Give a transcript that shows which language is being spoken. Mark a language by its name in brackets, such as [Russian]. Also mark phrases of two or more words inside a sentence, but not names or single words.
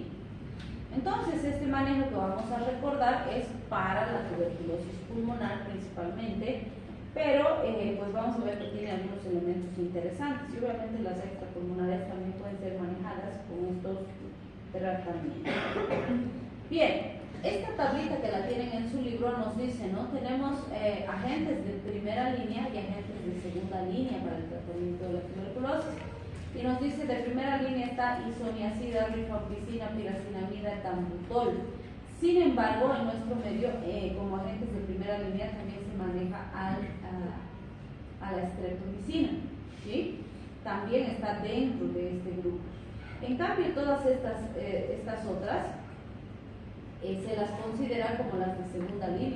[Spanish] Entonces, este manejo que vamos a recordar es para la tuberculosis pulmonar principalmente, pero pues vamos a ver que tiene algunos elementos interesantes y obviamente las extrapulmonares también pueden ser manejadas con estos tratamientos. Bien, esta tablita que la tienen en su libro nos dice, ¿no? Tenemos agentes de primera línea y agentes de segunda línea para el tratamiento de la tuberculosis. Y nos dice, de primera línea está isoniazida, rifampicina, piracinamida, tambutol. Sin embargo, en nuestro medio, como agentes de primera línea, también se maneja a la streptomicina, ¿sí? También está dentro de este grupo. En cambio, todas estas otras se las considera como las de segunda línea.